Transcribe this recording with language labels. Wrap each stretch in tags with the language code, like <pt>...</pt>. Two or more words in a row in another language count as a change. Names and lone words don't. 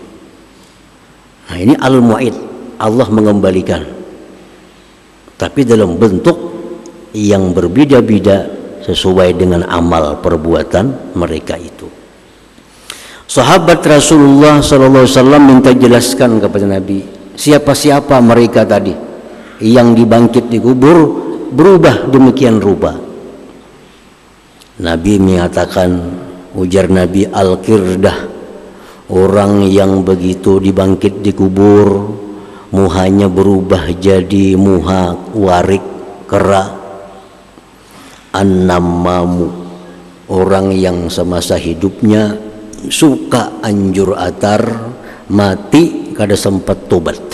<id>Nah, ini al-mu'id, Allah mengembalikan, tapi dalam bentuk yang berbeda-beda sesuai dengan amal perbuatan mereka itu. Sahabat Rasulullah SAW minta jelaskan kepada Nabi, siapa-siapa mereka tadi yang dibangkit di kubur berubah demikian rupa.</id> <bjn>Nabi menyatakan, ujar Nabi, al-qirdah, orang yang begitu dibangkit di kubur muhanya berubah jadi muha warik kera. An-nammamu, orang yang semasa hidupnya suka anjur atar, mati kada sempat tobat.</bjn>